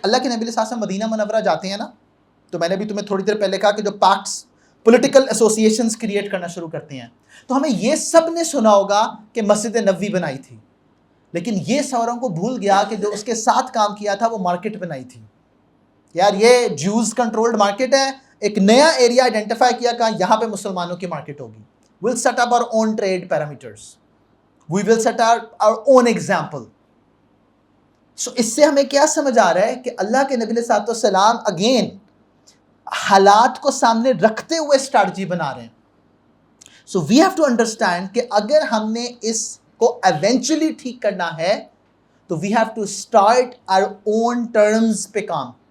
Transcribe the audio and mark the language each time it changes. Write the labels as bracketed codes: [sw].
[ur] اللہ کے نبی صلی اللہ علیہ وسلم مدینہ منورہ جاتے ہیں نا, تو میں نے بھی تمہیں تھوڑی دیر پہلے کہا کہ جو پیکٹس پولیٹیکل ایسوسیشنز کریٹ کرنا شروع کرتے ہیں, تو ہمیں یہ سب نے سنا ہوگا کہ مسجد نبوی بنائی تھی, لیکن یہ سوروں کو بھول گیا کہ جو اس کے ساتھ کام کیا تھا وہ مارکیٹ بنائی تھی. یار یہ جوز کنٹرولڈ مارکیٹ ہے. ایک نیا ایریا آئیڈینٹیفائی کیا کہ یہاں پہ مسلمانوں کی مارکیٹ ہوگی. [en] we'll set up our own trade parameters. we will set up our own example. [ur] So اس سے ہمیں کیا سمجھ آ رہا ہے کہ اللہ کے نبی صلی اللہ علیہ وسلم اگین حالات کو سامنے رکھتے ہوئے اسٹریٹجی بنا رہے ہیں. [en] so we have to understand [ur] کہ اگر ہم نے اس کو ایونچولی ٹھیک کرنا ہے تو [en] we have to start our own terms [ur] پہ کام.